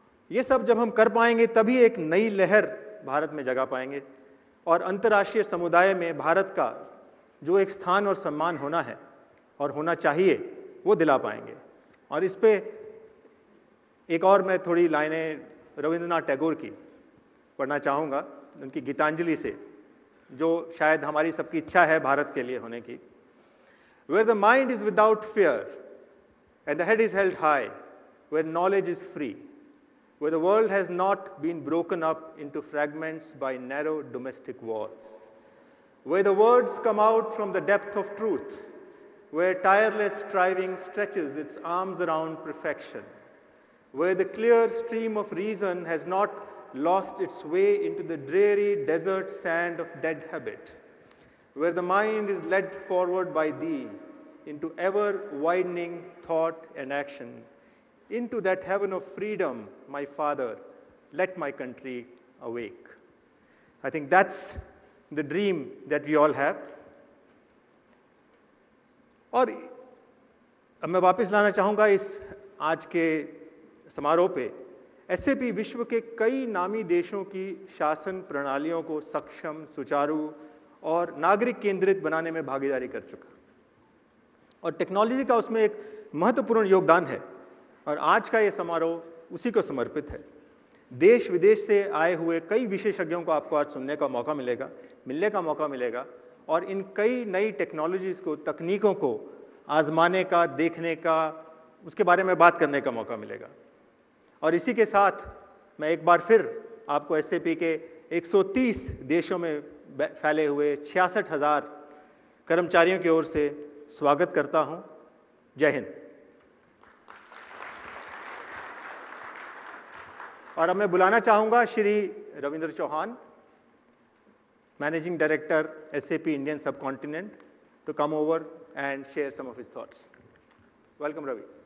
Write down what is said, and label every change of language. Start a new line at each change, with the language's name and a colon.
Hindi: ये सब जब हम कर पाएंगे तभी एक नई लहर भारत में जगा पाएंगे और अंतर्राष्ट्रीय समुदाय में भारत का जो एक स्थान और सम्मान होना है और होना चाहिए वो दिला पाएंगे। और इस पे एक और मैं थोड़ी लाइनें रविंद्रनाथ टैगोर की पढ़ना चाहूँगा, उनकी गीतांजलि से, जो शायद हमारी सबकी इच्छा है भारत के लिए होने की।
English: Where the mind is without fear and the head is held high, where knowledge is free, where the world has not been broken up into fragments by narrow domestic walls, where the words come out from the depth of truth, where tireless striving stretches its arms around perfection, where the clear stream of reason has not lost its way into the dreary desert sand of dead habit, where the mind is led forward by thee into ever-widening thought and action, into that heaven of freedom, my Father, let my country awake. I think that's the dream that we all have.
Hindi: और अब मैं वापस लाना चाहूँगा इस आज के समारोह पे एसएपी विश्व के कई नामी देशों की शासन प्रणालियों को सक्षम, सुचारू और नागरिक केंद्रित बनाने में भागीदारी कर चुका, और टेक्नोलॉजी का उसमें एक महत्वपूर्ण योगदान है। और आज का ये समारोह उसी को समर्पित है। देश विदेश से आए हुए कई विशेषज्ञों को आपको आज सुनने का मौका मिलेगा और इन कई नई टेक्नोलॉजीज़ को, तकनीकों को आजमाने का, देखने का, उसके बारे में बात करने का मौका मिलेगा। और इसी के साथ मैं एक बार फिर आपको एसएपी के 130 देशों में फैले हुए 66,000 कर्मचारियों की ओर से स्वागत करता हूँ। जय हिंद। और अब मैं बुलाना चाहूँगा Shri Ravindra Chauhan,
English: Managing Director, SAP Indian Subcontinent, to come over and share some of his thoughts. Welcome, Ravi.